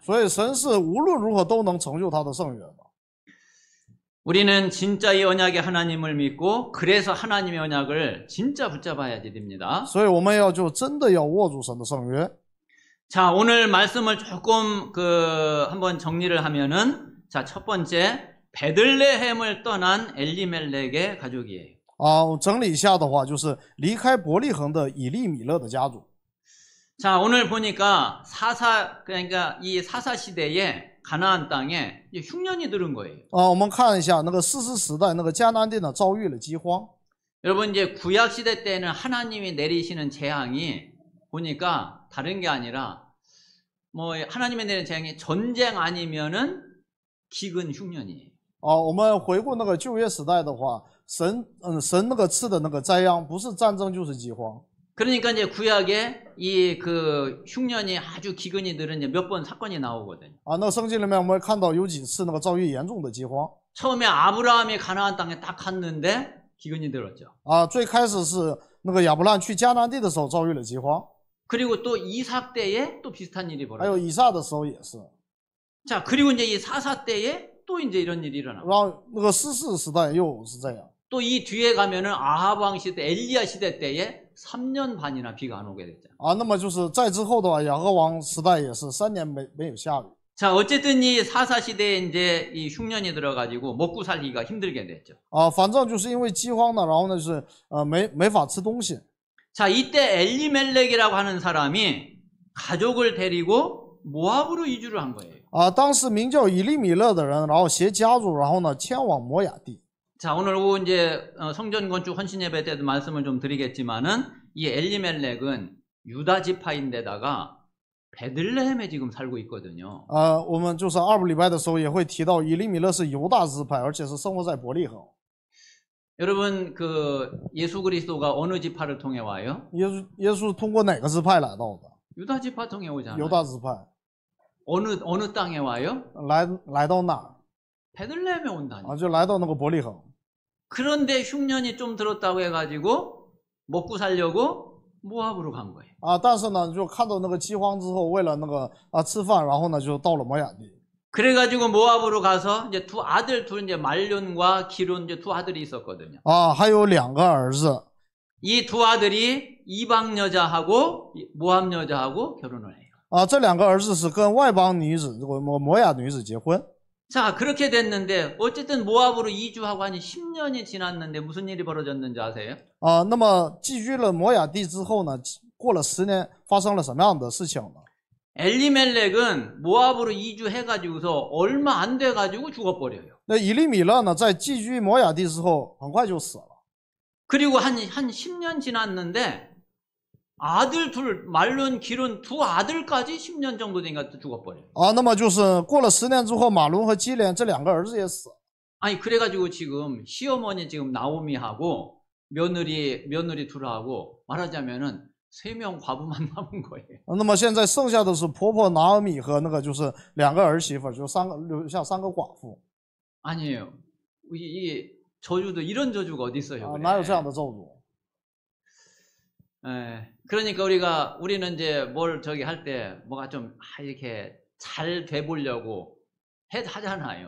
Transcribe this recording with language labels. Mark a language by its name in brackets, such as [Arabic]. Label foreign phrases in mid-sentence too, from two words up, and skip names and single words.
[Chinese] 所以神是无论如何都能成就他的圣约的。 [Korean] 우리는 진짜 이 언약의 하나님을 믿고 그래서 하나님의 언약을 진짜 붙잡아야지 됩니다. [Chinese] 所以我们就真的要握住神的圣约。 [Korean] 자, 오늘 말씀을 조금 한번 정리를 하면은 자, 첫 번째 베들레헴을 떠난 엘리멜렉의 가족이에요. [Chinese] 整理一下的话，就是离开伯利恒的以利米勒的家族。 [Korean] 자, 오늘 보니까 그러니까 이 사사 시대에 가나안 땅에 흉년이 들은 거예요. [Chinese] 我们看一下那个士师时代，那个迦南地呢遭遇了饥荒。 [Korean] 여러분 이제 구약 시대 때는 하나님이 내리시는 재앙이 보니까 다른 게 아니라 뭐 하나님이 내리는 재앙이 전쟁 아니면은 기근 흉년이에요. [Chinese] 我们回顾那个旧约时代的话，神那个赐的那个灾殃，不是战争就是饥荒。 [Korean] 그러니까 이제 구약에 이 흉년이 아주 기근이 늘은 몇 번 사건이 나오거든요. [Chinese] 那个圣经里面我们会看到有几次那个遭遇严重的饥荒。 [Korean] 처음에 아브라함이 가나안 땅에 딱 갔는데 기근이 들었죠. [Chinese] 最开始是那个亚伯兰去迦南地的时候遭遇了饥荒。 [Korean] 그리고 또 이삭 때에 또 비슷한 일이 [Chinese] 还有 [Korean] 벌어졌어요. [Chinese] 以撒的时候也是。 [Korean] 자, 그리고 이제 이 사사 때에 또 이제 이런 일이 일어나고. [Chinese] 然后那个士师时代又是这样。 [Korean] 또 이 뒤에 가면은 아합 왕 시대, 엘리야 시대 때에 3년 반이나 비가 안 오게 됐잖아요. [Chinese] 那么就是在之后的话，亚哈王时代也是3年没有下雨。 [Korean] 자, 어쨌든 이 사사 시대에 이제 이 흉년이 들어가지고 먹고 살기가 힘들게 됐죠. [Chinese] 反正就是因为饥荒呢，然后呢就是没法吃东西。 [Korean] 자, 이때 엘리멜렉이라고 하는 사람이 가족을 데리고 모압으로 이주를 한 거예요. [Chinese] 当时名叫以利米勒的人，然后携家族，然后呢迁往摩亚地。 [Korean] 자, 오늘 오후 이제 성전 건축 헌신 예배 때도 말씀을 좀 드리겠지만은 이 엘리멜렉은 유다 지파인데다가 베들레헴에 지금 살고 있거든요. [Chinese] 我们就是2礼拜的时候也会提到以利米勒是犹大支派，而且是生活在伯利恒。 [Korean] 여러분 예수 그리스도가 어느 지파를 통해 와요? [Chinese] 耶稣通过哪个支派来到的？ [Korean] 유다 지파 통해 오잖아요. [Chinese] 犹大支派。 [Korean] 어느 땅에 와요? [Chinese] 来到哪儿？ [Korean] 베들레헴에 온다니. [Chinese] 就来到那个伯利恒。 [Korean] 그런데 흉년이 좀 들었다고 해가지고 먹고 살려고 모압으로 간 거예요. [Chinese] 但是呢，就看到那个饥荒之后，为了那个吃饭，然后呢就到了摩亚地。 [Korean] 그래가지고 모압으로 가서 이제 두 이제 말론과 기론 이제 두 아들이 있었거든요. [Chinese] 还有2个儿子。 [Korean] 이 두 아들이 이방 여자하고 모압 여자하고 결혼을 해요. [Chinese] 这2个儿子是跟外邦女子，摩亚女子结婚。 [Korean] 자, 그렇게 됐는데 어쨌든 모압으로 이주하고 한 10년이 지났는데 무슨 일이 벌어졌는지 아세요? [Chinese] 那么寄居了摩亚地之后呢，过了10年，发生了什么样的事情呢？ [Korean] 엘리멜렉은 모압으로 이주해가지고서 얼마 안 돼가지고 죽어버려요. [Chinese] 那以利米勒呢，在寄居摩亚地之后，很快就死了。 [Korean] 그리고 한 10년 지났는데 아들 둘, 말론, 기론 두 아들까지 10년 정도 되니까 또 죽어버려요. [Chinese] 那么就是过了10年之后，马伦和基连这2个儿子也死了。 [Korean] 아니 그래가지고 지금 시어머니 지금 나오미하고 며느리 둘하고 말하자면은 3명 과부만 남은 거예요. [Chinese] 那么现在剩下的是婆婆拿俄米和那个就是2个儿媳妇，就留下3个寡妇。 [Korean] 아니에요. 이 저주도 이런 저주가 어디 있어요? [Chinese] 哪有这样的咒诅？ [Korean] 그러니까 우리는 이제 뭘 저기 할 때 뭐가 좀 이렇게 잘 돼보려고 하잖아요.